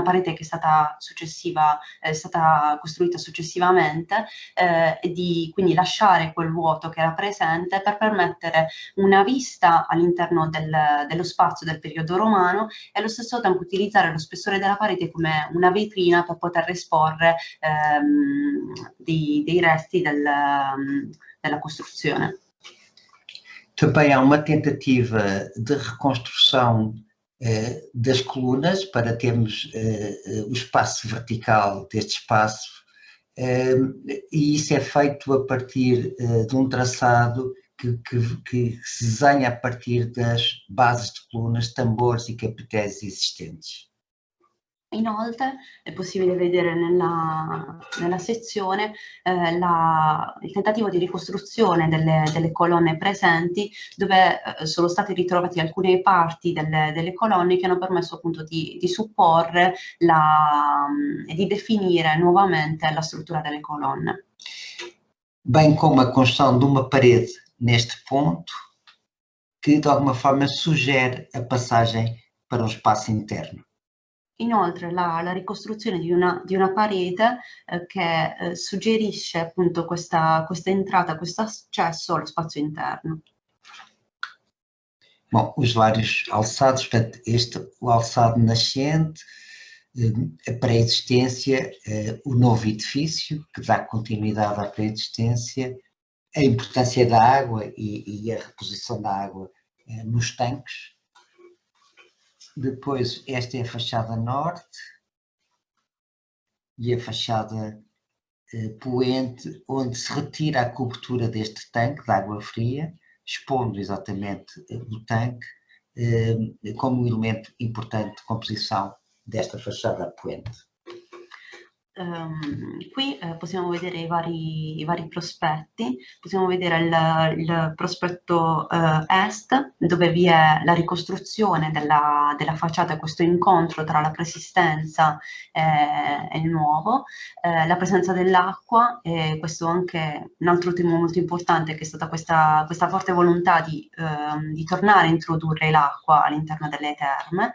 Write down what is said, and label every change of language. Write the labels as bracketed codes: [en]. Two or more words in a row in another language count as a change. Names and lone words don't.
[it] parete che è stata costruita successivamente e di quindi lasciare quel vuoto che era presente per permettere una vista all'interno dello spazio del periodo romano e allo stesso tempo utilizzare lo spessore della parete come una vetrina per poter esporre dei resti della costruzione. [pt] Também há uma tentativa de reconstrução das colunas para termos o espaço vertical deste espaço e isso é feito a partir de um traçado que se desenha a partir das bases de colunas, tambores e capitéis existentes. [it] Inoltre è possibile vedere nella sezione il tentativo di ricostruzione delle colonne presenti, dove sono state ritrovate alcune parti delle colonne che hanno permesso appunto di supporre e di definire nuovamente la struttura delle colonne. [pt] Bem como a construção de uma parede neste ponto, que de alguma forma sugere a passagem para um espaço interno. [it] Inoltre la ricostruzione di una parete che suggerisce appunto questa entrata, questo accesso allo spazio interno. [pt] Bom, os vários alçados, portanto, o alçado nascente, a pré-existência, o novo edifício, que dá continuidade à pré-existência, a importância da água e a reposição da água nos tanques. Depois, esta é a fachada norte e a fachada poente, onde se retira a cobertura deste tanque de água fria, expondo exatamente o tanque como um elemento importante de composição desta fachada poente. [it] Qui possiamo vedere i vari prospetti, possiamo vedere il prospetto est, dove vi è la ricostruzione della facciata, questo incontro tra la preesistenza e il nuovo, la presenza dell'acqua e questo anche un altro tema molto importante che è stata questa forte volontà di tornare a introdurre l'acqua all'interno delle terme.